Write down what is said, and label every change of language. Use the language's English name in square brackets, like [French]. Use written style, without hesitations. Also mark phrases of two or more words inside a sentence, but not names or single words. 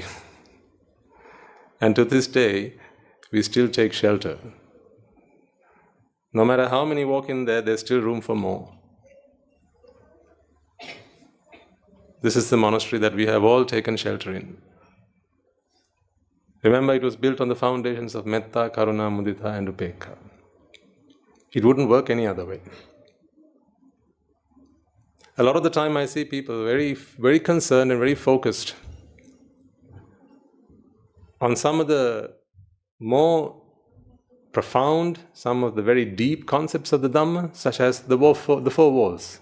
[English] And to this day, we still take shelter. No matter how many walk in there, there's still room for more. This is the monastery that we have all taken shelter in. Remember, it was built on the foundations of [Pali] metta, karuna, mudita [English] and upekkha. It wouldn't work any other way. A lot of the time I see people very, very concerned and very focused on some of the more profound, some of the very deep concepts of the Dhamma, such as the four walls.